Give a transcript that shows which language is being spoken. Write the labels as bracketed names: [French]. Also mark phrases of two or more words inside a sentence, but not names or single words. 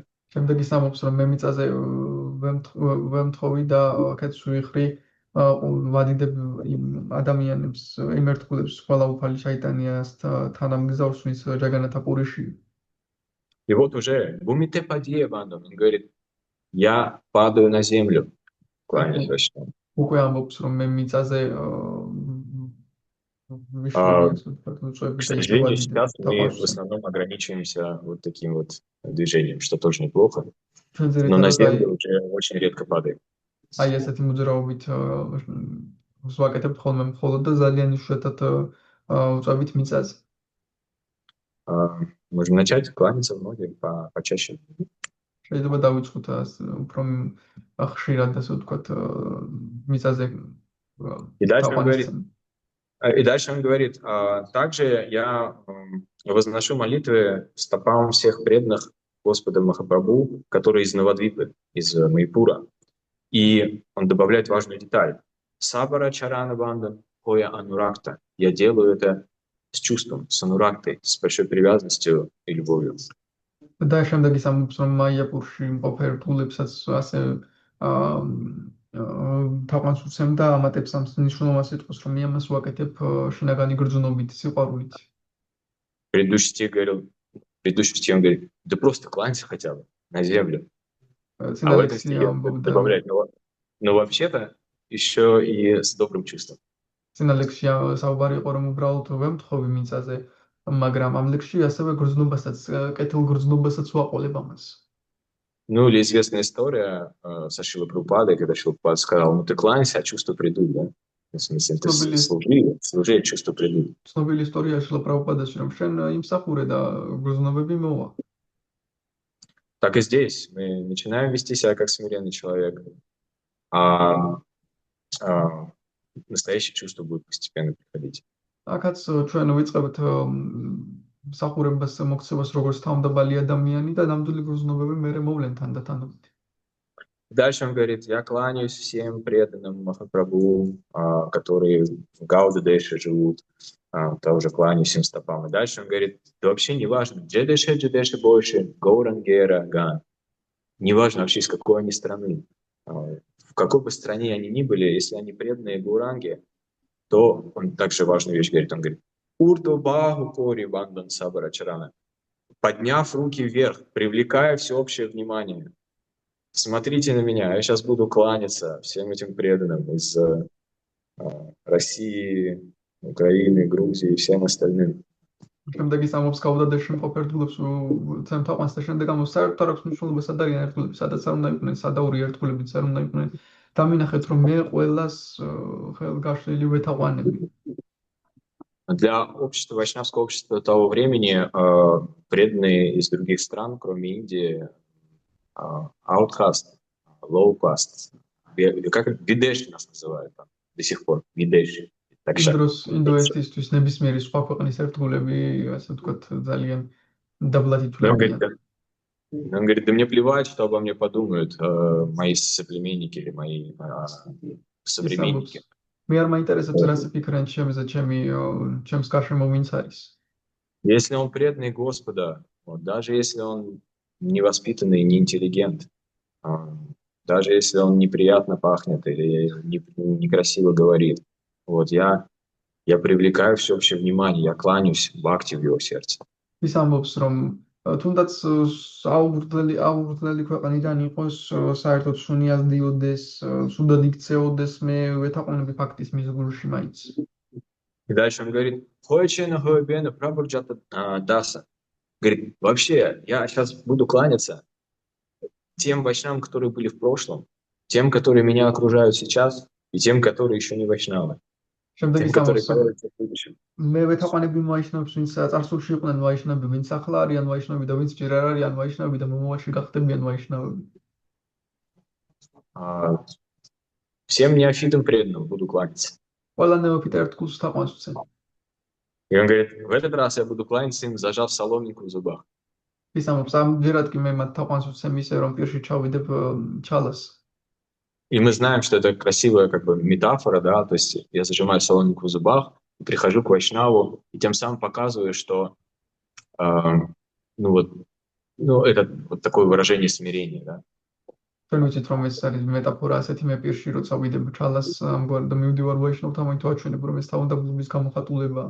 [Georgian] შემდეგ ის ამბობს, რომ მე მიწაზე ვემთხოვი და კაც ვიხრი ვადიდებ იმ ადამიანებს, იმ ერთგულებს, ყველა უფალი ჩაიტანიას თანამგზავრს, ვინც ჯაგანათაპურიში. [Russian] И вот уже [Bangla] ভূমিতে পড়িয়া বন্দম, [Russian] он говорит, я падаю на землю, кланяюсь Вайшнавам. [Georgian] უკვე ამბობს, რომ მე мицазе [Russian] К сожалению, сейчас мы в основном ограничиваемся вот таким вот движением, что тоже неплохо, но на землю уже очень редко падаем. [Georgian] აი ესეთი მოძრაობით ვაკეთებთ ხოლმე მხოლოდ და ძალიან იშვიათად ვწვევით მიწაზე. [Russian] Можем начать кланяться в ноги почаще. [Georgian] შეიძლება დავიწყოთ უფრო ხშირად, ასე ვთქვათ, მიწაზე. [Russian] И дальше он говорит, также я возношу молитвы стопам всех преданных Господа Махапрабху, которые из Навадвипы, из Майпура. И он добавляет важную деталь. [Bangla] সবার চরণ বন্দ হয়া অনুরক্ত. [Russian] Я делаю это с чувством, с анурактой, с большой привязанностью и любовью. [Georgian] და შემდეგ ის ამბობს, რომ მაიაპურში მყოფ ერთგულებსაც ასე თაყვანს უცემ და ამატებს ამ მნიშვნელოვან სიტყვას, რომ მე ამას ვაკეთებ შინაგანი გრძნობით, სიყვარულით. [Russian] Предыдущий стих он говорит, да просто кланяйся хотя бы на землю. А в этом стихе он добавляет, но вообще-то еще и с добрым чувством. [Georgian] წინა ლექსში საუბარი იყო, რომ უბრალოდ ვემთხოვი მიწაზე, მაგრამ ამ ლექსში ასევე გრძნობასაც, კეთილ გრძნობასაც ვაყოლებ амас. [Russian] Ну, или известная история со Шрилой Прабхупадой, когда Шрила Прабхупада сказал, ну ты кланяйся, а чувства придут, да? В смысле, ты служи, чувства придут. [Georgian] ცნობილი ისტორია შრილა პრაბჰუპადაში, რომ შენ იმსახურე და გრძნობები მოვა. [Russian] Так и здесь мы начинаем вести себя как смиренный человек, а настоящие чувства будут постепенно приходить. [Georgian] აქაც ჩვენ ვიწყებთ მსახურებას მოქცევას როგორც თავმდაბალი ადამიანი და ნამდვილი გრძნობები მერე მოვლენ თანდათანობით. [Russian] Дальше он говорит, я кланяюсь всем преданным Махапрабху, которые в Гауда-Деше живут, тоже кланяюсь им стопам. И дальше он говорит, да вообще не важно, [Bangla] যে দেশে বলে গৌরাঙ্গের গণ. [Russian] Не важно вообще, из какой они страны. В какой бы стране они ни были, если они преданные Гауранге, то он также важную вещь говорит. Он говорит, [Bangla] ঊর্ধ্ব বাহু করি বন্দন সবার চরণ. [Russian] Подняв руки вверх, привлекая всеобщее внимание. Смотрите на меня, я сейчас буду кланяться всем этим преданным из России, Украины, Грузии и всем остальным. [Georgian] შემდეგ ის ამბობს გაუდადეში მყოფ ერთგულებს უცემ თაყვანს და შემდეგ ამბობს საერთოდ არ აქვს მნიშვნელობა სად არიან ერთგულები, სადაც არ უნდა იყვნენ, სადაური ერთგულებიც არ უნდა იყვნენ. Დამინახეთ, რომ მე ყველას ხელგაშლილი ვეთაყვანები. [Russian] Для общества, вайшнавского общества того времени преданные из других стран, кроме Индии, outcast, [English] low caste, [Russian] как видеши нас называют там, до сих пор, видеши. [Georgian] ინდოეთისთვის ნებისმიერი სხვა ქვეყნის ერთგულები, ასე ვთქვათ, ძალიან დაბლად ითვლებიან. [Russian] Он говорит, да мне плевать, что обо мне подумают мои соплеменники или мои современники. [Georgian] მე არ მაინტერესებს რა ფიქრენ ჩემზე, ჩემს გარშემო ვინც არის. [Russian] Если он преданный Господа, даже если он невоспитанный, неинтеллигент, даже если он неприятно пахнет или некрасиво говорит, вот я привлекаю всеобщее внимание, я кланяюсь бхакти в его сердце. [Georgian] ის ამბობს, რომ თუნდაც აურდელი ქვეყნიდან იყოს, საერთოდ სუნიაზდიოდეს, სუდად იქცეოდეს, მე ვეთაყვანები ფაქტის მის გულში მაინც. [Russian] И дальше он говорит, [Bangla] হৈছেন হৈবেন প্রভুর যত দাস. [Russian] Говорит, вообще, я сейчас буду кланяться тем вайшнавам, которые были в прошлом, тем, которые меня окружают сейчас, и тем, которые еще не вайшнавы. Тем, которые появятся в будущем. [Georgian] მე ვეთაყვანები ვაიშნავებს, ვინც წარსულში იყვნენ ვაიშნავები, ვინც ახლა არიან ვაიშნავები და ვინც ჯერ არ არიან ვაიშნავები და მომავალში გახდებიან ვაიშნავები. [Russian] Всем неофитам преданным буду кланяться. [Georgian] ყველა ნეოფიტ ერთგულს თაყვანს ვცემ. [Russian] И он говорит, в этот раз я буду кланяться им, зажав соломинку в зубах. [Georgian] ის ამბობს, ამჯერად კი მე მათ თაყვანს ვცემ ისე, რომ პირში ჩავიდებ ჩალას. [Russian] И мы знаем, что это красивая как бы метафора, да, то есть я зажимаю соломинку в зубах, прихожу к вайшнаву и тем самым показываю, что это вот такое выражение смирения, да. [Georgian] ჩვენ ვიცით, რომ ეს არის მეტაფორა ასეთი მე პირში, როცა ვიდებ ჩალას ამგვარ და მივდივარ ვაიშნავთან, მაინც ვაჩვენებ, რომ ეს თავდაბლობის გამოხატულებაა.